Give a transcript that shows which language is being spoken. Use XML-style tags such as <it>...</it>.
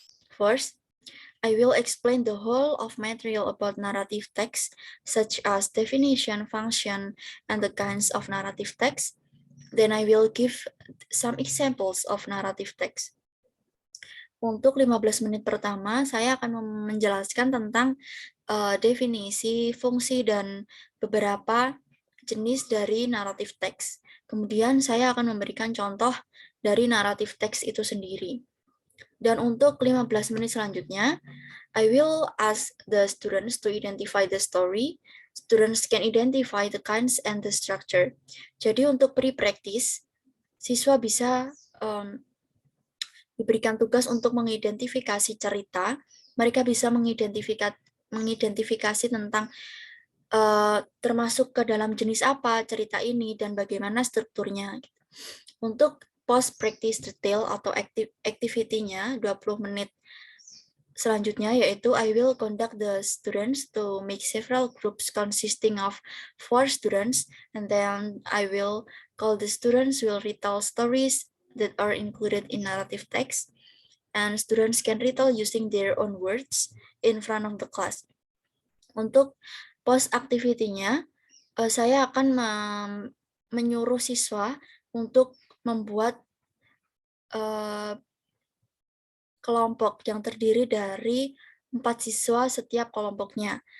<en>First, I will explain the whole of material about narrative text, such as definition, function, and the kinds of narrative text. Then I will give some examples of narrative text.</en> <id>Untuk 15 menit pertama, saya akan menjelaskan tentang definisi, fungsi, dan beberapa jenis dari naratif teks. Kemudian saya akan memberikan contoh dari naratif teks itu sendiri. Dan untuk 15 menit selanjutnya,</id> <en>I will ask the students to identify the story. Students can identify the kinds and the structure.</en> <id>Jadi untuk pre-practice, siswa bisa diberikan tugas untuk mengidentifikasi cerita. Mereka bisa mengidentifikasi tentang termasuk ke dalam jenis apa cerita ini dan bagaimana strukturnya. Untuk post practice detail atau activity-nya 20 menit selanjutnya yaitu</id> <en>I will conduct the students to make several groups consisting of 4 students, and then I will call the students will retell stories that are included in narrative text, and students can retell using their own words in front of the class.</en> <id>Untuk post activity-nya, saya akan menyuruh siswa untuk membuat kelompok yang terdiri dari 4 siswa setiap kelompoknya.</id>